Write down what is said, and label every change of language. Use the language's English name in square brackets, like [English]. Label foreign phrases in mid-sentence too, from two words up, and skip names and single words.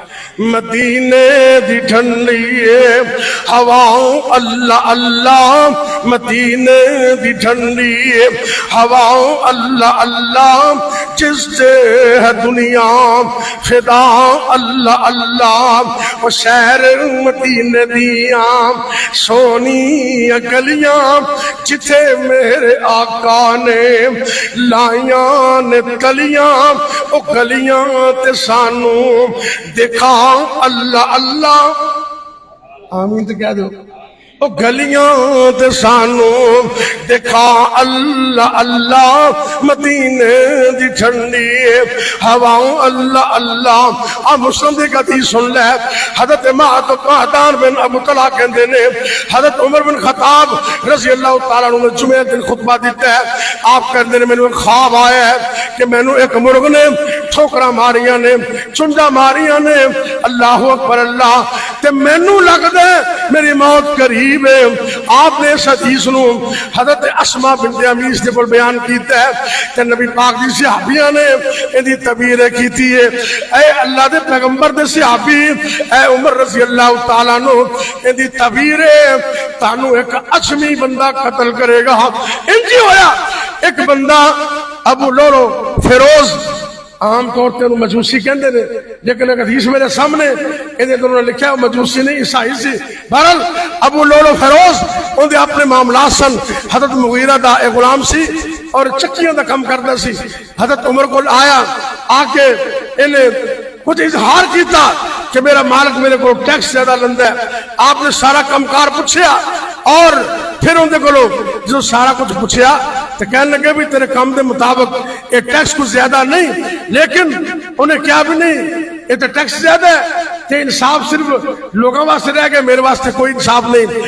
[Punjabi] مدینے دی ٹھنڈی ہواؤں اللہ اللہ، مدینے دی ٹھنڈی ہواؤں اللہ اللہ، جس سے ہے دنیا فدا اللہ اللہ، وہ شہر مدینے دیاں سونی گلیاں جتھے میرے آقا نے لائیاں نے تلیاں، وہ گلیاں سانو دکھا اللہ اللہ، آمین تو کہہ دو، او گلیاں تے سانو دکھا اللہ اللہ، مدینے دی ٹھنڈی ہواؤں اللہ اللہ۔ آپ مسلم دی حدیث سن لے، حضرت معدان بن ابو طلحہ کہندے نے حضرت عمر بن خطاب رضی اللہ تعالیٰ عنہ نے جمعہ دن خطبہ دیتا ہے، آپ کہندے نے میں نے خواب آیا ہے کہ مینو ایک مرغ نے ٹھوکرا ماریاں نے چنڈا ماریاں نے اللہ اکبر اللہ تے مینو لگدا میری موت قریب ہے. آپ نے اس حدیث نو حضرت اسماء بنت امیس دے کول بیان کیتا ہے تے نبی پاک دی صحابیاں نے ایدی تعبیر کیتی ہے اے اللہ دے پیغمبر دے صحابی اے عمر رضی اللہ تعالیٰ عنہ ایدی تعبیر تانوں ایک اجمی بندہ قتل کرے گا. انجی ہویا ایک بندہ ابو لولو فیروز عام طور تے انہوں مجوسی کہندے نے لیکن ایک حدیث میرے سامنے انہیں انہوں نے لکھا مجوسی نہیں عیسائی سی. بہرحال ابو لولو فیروز ان دے اپنے معاملات سن. حضرت مغیرہ دا ایک غلام سی اور چکیاں دا کم کردا سی. حضرت عمر کو آیا آ کے انہیں کچھ اظہار کیتا کہ میرا مالک میرے کو ٹیکس زیادہ لندا ہے. آپ نے سارا کمکار پوچھیا اور پھر اندے کو جو سارا کچھ پوچھیا تو کہنے لگے بھی تیرے کام دے مطابق یہ ٹیکس کچھ زیادہ نہیں لیکن انہیں کیا بھی نہیں یہ تو ٹیکس زیادہ ہے تے انصاف صرف لوگوں واسطے رہ گئے میرے واسطے کوئی انصاف نہیں.